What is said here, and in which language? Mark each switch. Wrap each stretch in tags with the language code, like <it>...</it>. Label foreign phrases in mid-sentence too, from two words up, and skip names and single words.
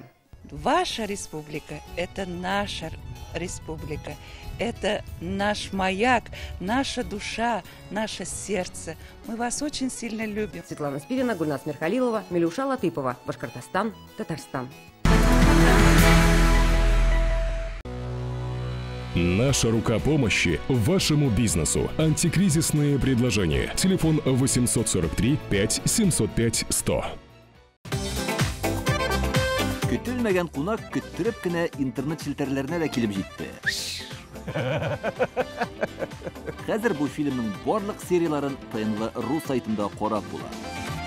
<ru>Ваша республика – это наша республика, это наш маяк, наша душа, наше сердце. Мы вас очень сильно любим. Светлана Спирина, Гульнас Мирхалилова, Милюша Латыпова. Башкортостан, Татарстан. Наша рука помощи вашему бизнесу. Антикризисные предложения. Телефон 843 5 705 100.</ru> <tt>Көтелмәгән кунак көттүреп кенә интернет челтәрләренә дә килеп җитте. Хәзер бу фильмның барлык серияларын ТНВ.ру сайтында карап була.</tt>